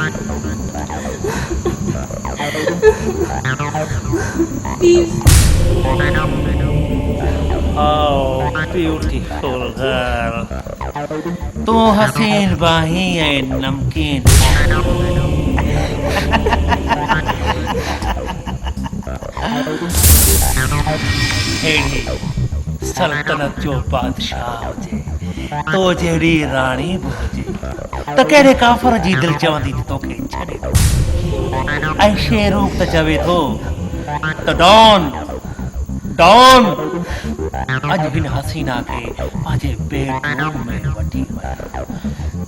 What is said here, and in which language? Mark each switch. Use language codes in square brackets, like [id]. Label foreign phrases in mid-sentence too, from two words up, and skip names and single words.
[en] प्लीज। Oh, beautiful girl. [hi] तू हसीन बाही है नमकीन। [sd] हेड़ी सल्तनत जो बादशाह हुजे तो जहिड़ी राणी बि हुजे त कहिड़े काफ़र जी दिलि चवंदी त तोखे छॾे थो ऐं शेरू त चवे थो त डॉन डॉन अॼु हिन हसीना खे पंहिंजे बेडरूम में वठी वञ।